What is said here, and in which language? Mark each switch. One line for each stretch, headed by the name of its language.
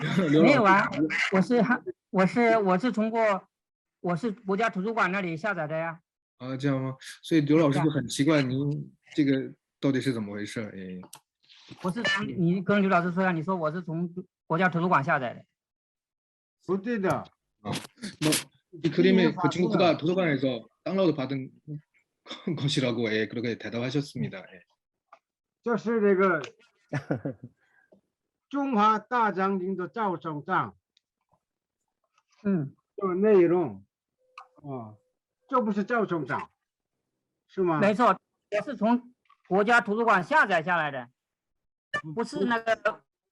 Chinese: 没有啊，我是通过国家图书馆那里下载的呀。啊，这样吗？所以刘老师就很奇怪，您这个到底是怎么回事？哎，我是从你跟刘老师说呀，你说我是从国家图书馆下载的。不对的.
Korean: 이 그림이 그 중국 도서관에서 다운로드 받은 것이라고 예, 그렇게 대답하셨습니다. 예.
Chinese: 就是这个中华大将军的赵守章，这个内容，这不是赵守章，是吗？没错，我是从国家图书馆下载下来的，不是那个。